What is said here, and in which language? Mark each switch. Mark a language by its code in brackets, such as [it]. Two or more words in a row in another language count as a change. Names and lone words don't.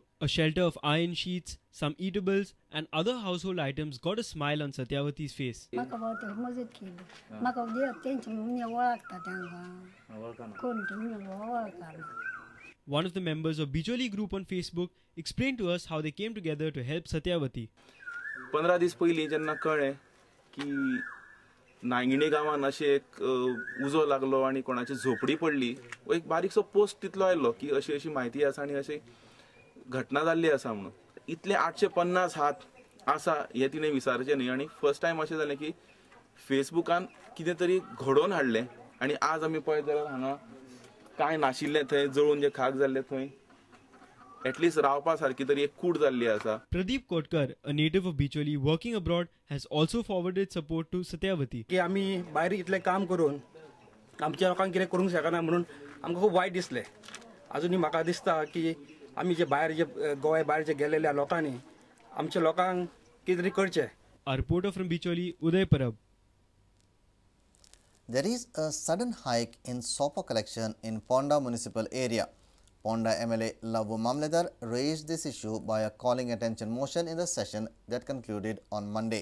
[en] A shelter of iron sheets, some eatables and other household items got a smile on Satyavati's face. One of the members of Bicholi group on Facebook explained to us how they came together to help Satyavati. [kok] 15 दीस पयलीं जेन्ना कळ्ळें की नांगिणी गांवांत अशें एक उजो लागलो आनी कोणाची झोपडी पडली, एक बारीकसो पोस्ट तितलो आयलो की अशी अशी म्हायती आसा आनी अशी घटना जाल्ली आसा म्हणून. इतले 850 हात आसा हे तिणें विचारचें न्ही. आनी [en] first time [kok] अशें जालें की फेसबुकान कितें तरी घडोवन हाडलें आनी आज आमी पळयत जाल्यार हांगा कांय नाशिल्लें थंय जळून जे खाक जाल्ले थंय एटलीस्ट रावपा सारकी तरी एक कूड जाल्ली आसा. [en] Pradeep Kotkar, a native of Bicholi working abroad, has also forwarded support to Satyavati. [kok] की आमी भायर इतलें काम करून आमच्या लोकांक कितें करूंक शकना म्हणून आमकां खूब वायट दिसलें. आजुनूय म्हाका दिसता की आमी जे भायर जे गोंय भायर जे गेलेल्या लोकांनी आमच्या लोकांक कितें तरी करचें. [en] A reporter from Bicholi, Uday Parab. There is a sudden hike in SOPO collection in Ponda municipal area. Ponda MLA Lavu Mamledar raised this issue by a calling attention motion in the session that concluded on Monday.